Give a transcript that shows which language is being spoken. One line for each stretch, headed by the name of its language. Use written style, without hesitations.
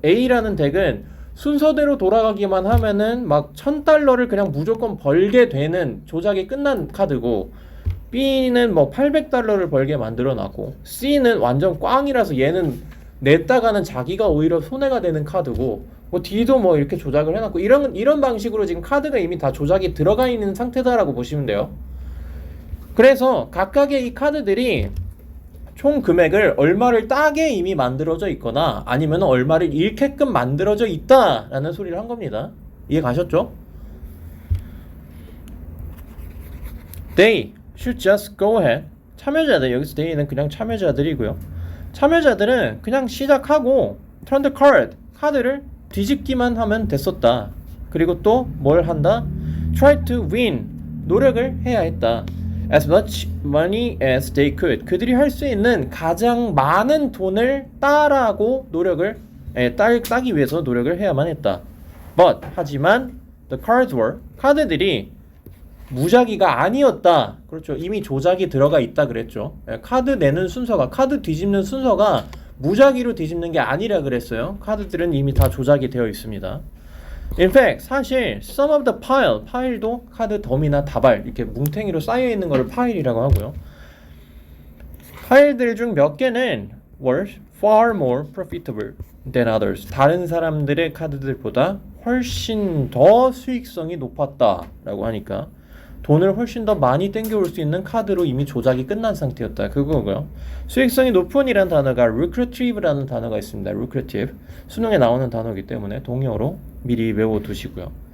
Korean: A라는 덱은 순서대로 돌아가기만 하면은 막 $1,000를 그냥 무조건 벌게 되는 조작이 끝난 카드고 B는 뭐 $800를 벌게 만들어 놨고 C는 완전 꽝이라서 얘는 냈다가는 자기가 오히려 손해가 되는 카드고 뭐 D도 뭐 이렇게 조작을 해놨고 이런 방식으로 지금 카드가 이미 다 조작이 들어가 있는 상태다라고 보시면 돼요. 그래서 각각의 이 카드들이 총 금액을 얼마를 따게 이미 만들어져 있거나 아니면 얼마를 잃게끔 만들어져 있다라는 소리를 한 겁니다. 이해 가셨죠?
English: They should just go ahead.
Korean: 참여자들, 여기서 they는 그냥 참여자들이고요. 참여자들은 그냥 시작하고
English: turn the card,
Korean: 카드를 뒤집기만 하면 됐었다. 그리고 또 뭘 한다?
English: try to win,
Korean: 노력을 해야 했다.
English: as much money as they could.
Korean: 그들이 할 수 있는 가장 많은 돈을 따라고 따기 위해서 노력을 해야만 했다. But 하지만
English: the cards were
Korean: 카드들이 무작위가 아니었다. 그렇죠. 이미 조작이 들어가 있다 그랬죠. 카드 내는 순서가 카드 뒤집는 순서가 무작위로 뒤집는 게 아니라 그랬어요. 카드들은 이미 다 조작이 되어 있습니다.
English: In fact,
Korean: 사실
English: some of the pile,
Korean: 파일도 카드 덤이나 다발 이렇게 뭉탱이로 쌓여 있는 것을 파일이라고 하고요. 파일들 중 몇 개는
English: were far more profitable than others.
Korean: 다른 사람들의 카드들보다 훨씬 더 수익성이 높았다라고 하니까 돈을 훨씬 더 많이 땡겨올 수 있는 카드로 이미 조작이 끝난 상태였다. 그거고요. 수익성이 높은이라는 단어가 lucrative라는 단어가 있습니다. lucrative. 수능에 나오는 단어이기 때문에 동영어로 미리 외워두시고요.